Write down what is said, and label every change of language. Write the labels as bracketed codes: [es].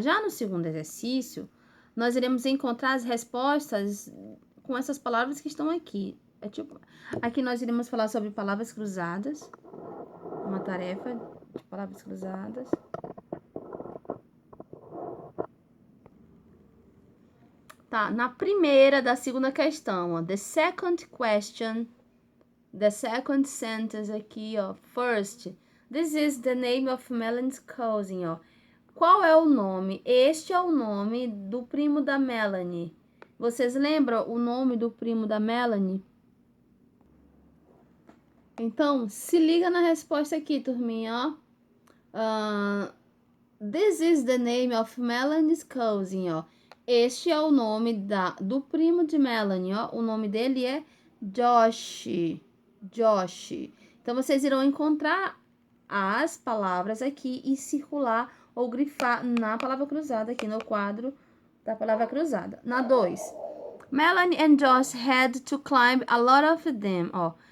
[pt] Já no segundo exercício, nós iremos encontrar as respostas com essas palavras que estão aqui. Aqui nós iremos falar sobre palavras cruzadas, uma tarefa de palavras cruzadas. Tá, na primeira da segunda questão, ó. [en] The second question, the second sentence [pt] aqui, ó. [en] First, this is the name of Melanie's cousin, ó. [pt] Qual é o nome? Este é o nome do primo da Melanie. Vocês lembram o nome do primo da Melanie? Então, se liga na resposta aqui, turminha, ó. [en] This is the name of Melanie's cousin, ó. [pt] Este é o nome do primo de Melanie, ó. O nome dele é Josh. Josh. Então, vocês irão encontrar as palavras aqui e circular ou grifar na palavra cruzada aqui no quadro da palavra cruzada. Na 2. [en] Melanie and Josh had to climb a lot of them, ó.